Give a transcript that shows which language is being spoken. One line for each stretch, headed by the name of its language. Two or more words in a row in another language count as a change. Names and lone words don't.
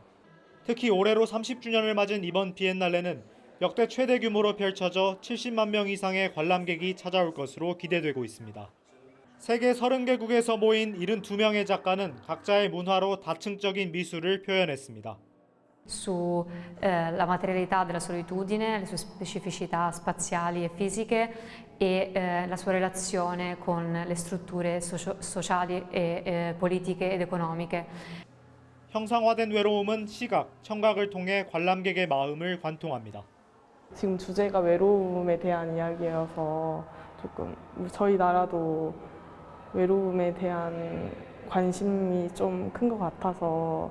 Korean: 특히 올해로 30주년을 맞은 이번 비엔날레는 역대 최대 규모로 펼쳐져 70만 명 이상의 관람객이 찾아올 것으로 기대되고 있습니다. 세계 30개국에서 모인 72명의 작가는 각자의 문화로 다층적인 미술을 표현했습니다.
Italian: sulla materialità della solitudine, le sue specificità spaziali e fisiche e la sua relazione con le strutture sociali e politiche ed economiche.
Korean: 형상화된 외로움은 시각, 청각을 통해 관람객의 마음을 관통합니다. 지금 주제가 외로움에 대한 이야기여서 조금 저희 나라도 외로움에 대한 관심이 좀 큰 것 같아서